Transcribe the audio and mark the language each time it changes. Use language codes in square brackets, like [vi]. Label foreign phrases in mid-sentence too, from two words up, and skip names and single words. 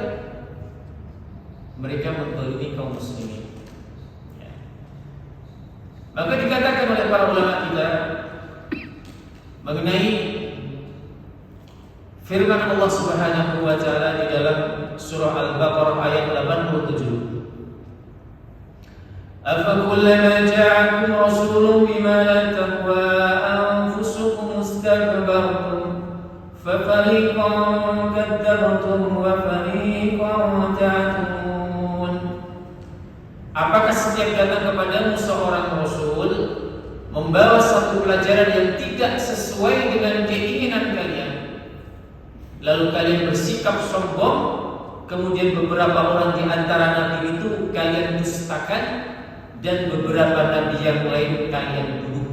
[id] Mereka menzalimi kaum muslimin. Ya. Maka dikatakan oleh para ulama kita mengenai firman Allah [ar] سبحانه وتعالى [id] di dalam surah Al-Baqarah ayat 87. [ar] أفكلما جاءكم رسول بما لا تهوى أنفسكم استكبرتم ففريقا كذبتم وفريقا تأتون. [id] Apakah setiap datang kepadamu seorang rasul membawa satu pelajaran yang tidak sesuai dengan keinginan kalian, lalu kalian bersikap sombong, kemudian beberapa orang di antara nabi itu kalian dustakan, dan beberapa nabi yang lain kalian bunuh.